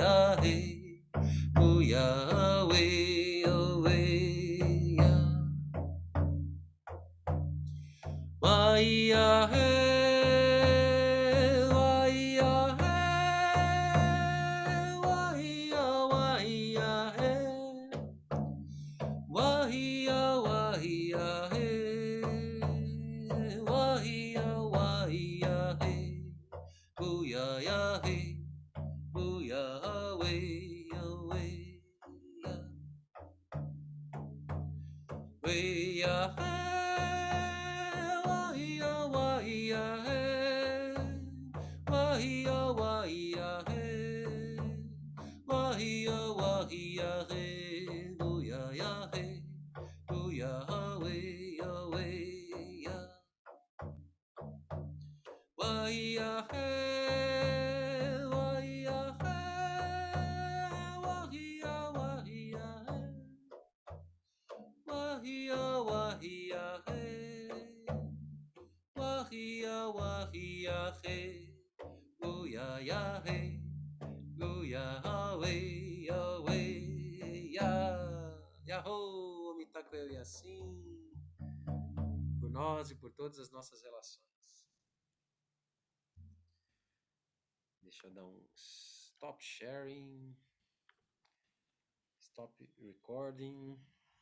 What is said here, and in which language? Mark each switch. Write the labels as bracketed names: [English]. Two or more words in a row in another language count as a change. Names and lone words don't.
[English] Yahweh, oh Yahweh, Yahweh, Yah. Why Yahweh, why Yahweh, why Yahweh, Wahia, wahia, hey. Wahia, wahia, hey. Booyah, ya, hey. Booyah, away, away, ya. Way, ya, hey. Wahia, wahia, hey. Wahia, wahia, hey. Wahia, wahia, hey. Booyah, ya, hey. Yahweh, Yahweh, Yah. Why Yahweh, why Yahweh, why Yahweh, why Yahweh, why Yahweh, oh Yahweh, oh Yahweh, Yahweh, Yah, Yahoo, [Lakota] Mitaqueu e assim. [Portuguese] Por nós e por todas as nossas relações. Deixa eu dar um [English] stop sharing, stop recording.